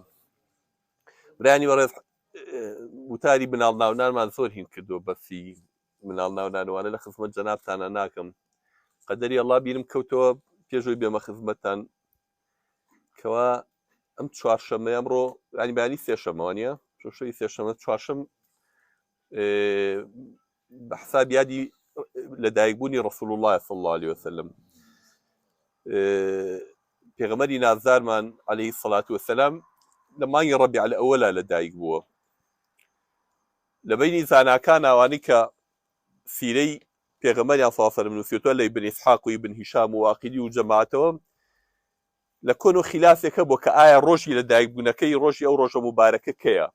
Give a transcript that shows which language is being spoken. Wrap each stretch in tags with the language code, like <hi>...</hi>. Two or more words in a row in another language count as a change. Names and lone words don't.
<ckb>برانی وەڕێز وتاری مناڵ ناونانمان زۆر هین کردووە، بەسی مناڵ ناونانوانە لە خزمەت جەنابتانە ناکەم. قەدەری ئەڵڵا بیرم کەوتەوە پێشەوەی بێمە خزمەتتان کەوا ئەم چوارشەممە ئەمڕۆ ینی بەیانی سێشەمەوە نیە، شەوی سێشەمە چوارشەم بەحساب یادی لەدایکبوونی رسول الله</ckb> <ar>صلى الله عليه وسلم.</ar> <ckb>پێغەمبەری نازدارمان</ckb> <ar>عليه الصلاة والسلام</ar> <ckb>لە مانگی ڕەبیع الأوەلا لەدایک بووە. لە بینی زاناکان ئەوانەی کە سیرەی پێغەمبەریان</ckb> <ar>صلی الله عليه وسلم</ar> <ckb>نووسیوتووە لە ئیبن ئیسحاق و ئیبن هیشام و واقیدی و جەماعەتەوە لە کۆن و خلافێکە بۆ کە ئایا ڕۆژی لەدایکبوونەکەی ڕۆژی ئەو ڕۆژە مبارەکە کەیە.</ckb>